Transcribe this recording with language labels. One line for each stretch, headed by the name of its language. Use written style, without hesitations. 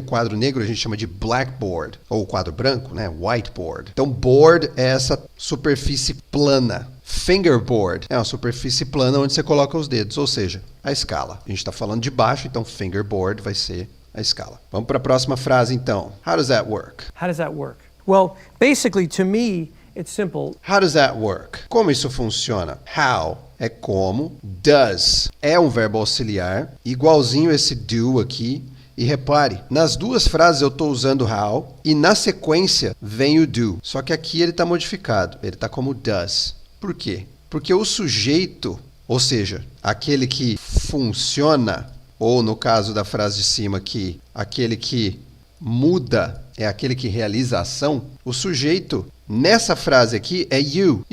Portuguese: Quadro negro a gente chama de blackboard. Ou quadro branco, né? Whiteboard. Então, board é essa superfície plana. Fingerboard é uma superfície plana onde você coloca os dedos, ou seja, a escala. A gente está falando de baixo, então fingerboard vai ser a escala. Vamos para a próxima frase, então.
English: How does that work? How does that work? Well, basically, to me, it's simple. How does that work?
Portuguese: Como isso funciona? How é como. Does é um verbo auxiliar, igualzinho esse do aqui. E repare, nas duas frases eu estou usando how e na sequência vem o do. Só que aqui ele está modificado, ele está como does. Por quê? Porque o sujeito, ou seja, aquele que funciona, ou no caso da frase de cima aqui, aquele que muda é aquele que realiza a ação, o sujeito nessa frase aqui é you.